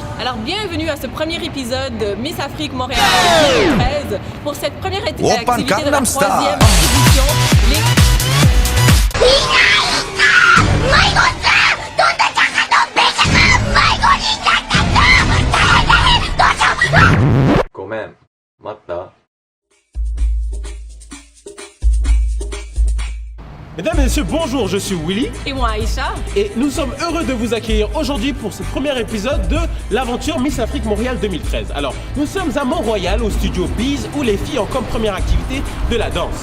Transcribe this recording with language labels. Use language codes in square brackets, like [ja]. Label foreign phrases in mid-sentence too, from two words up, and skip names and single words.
[fr] Alors bienvenue à ce premier épisode de Miss Afrique Montréal 2013 pour cette première activité de la troisième édition. [ja] ごめん、待った？ [fr] Mesdames et messieurs, bonjour, je suis Willy Et moi Aïcha. et nous sommes heureux de vous accueillir aujourd'hui pour ce premier épisode de l'aventure Miss Afrique Montréal 2013. Alors, nous sommes à Mont-Royal au studio Bees où les filles ont comme première activité de la danse.